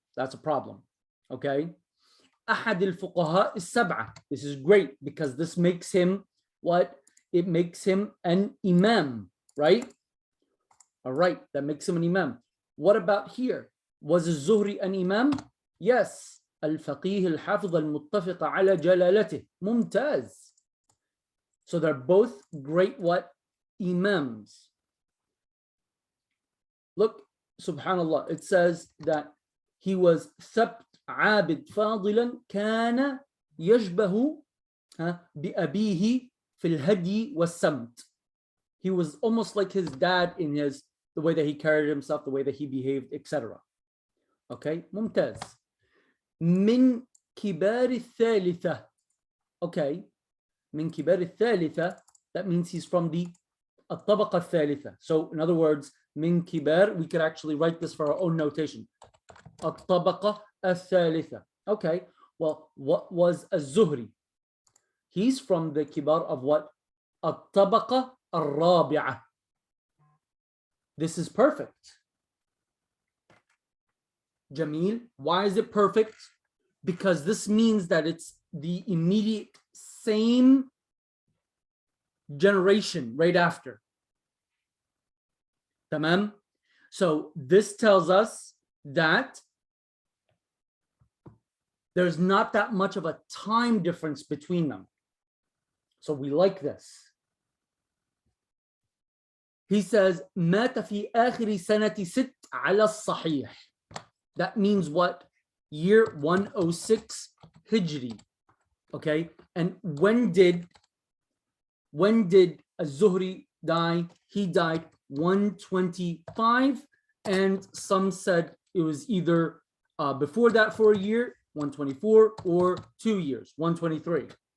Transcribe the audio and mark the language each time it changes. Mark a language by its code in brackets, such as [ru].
[en] That's a problem. Okay. [ar] أحد الفقهاء السبعة. [en] This is great, because this makes him what? It makes him an imam, right? All right, that makes him an imam. What about here? Was الزهري an imam? Yes. [ar] الفقيه الحافظ المتفق على جلالته. ممتاز. [en] So they're both great what? Imams. Look, subhanallah, it says that he was [ar] ثبت عابد فاضلا كان يشبه بأبيه في الهدي والسمت. [en] He was almost like his dad in the way that he carried himself, the way that he behaved, etc. Okay, ممتاز. [ar] من كبار الثالثة. [en] Okay, [ar] من كبار الثالثة, [en] that means he's from the [ar] الطبقة الثالثة. [en] So in other words, من كبار, we could actually write this for our own notation. [ar] الطبقة الثالثة. [en] Okay, well, what was الزهري? He's from the kibar of what? الطبقة الرابعة. This is perfect. Jamil, why is it perfect? Because this means that it's the immediate same generation right after. Tamam? So this tells us that there's not that much of a time difference between them. So we like this. He says, [ar] مات في آخر سنة ست على الصحيح. That means what? [en] year 106 Hijri. Okay, and when did Az-Zuhri die? He died 125, and some said it was either before that for a year, 124, or 2 years, 123.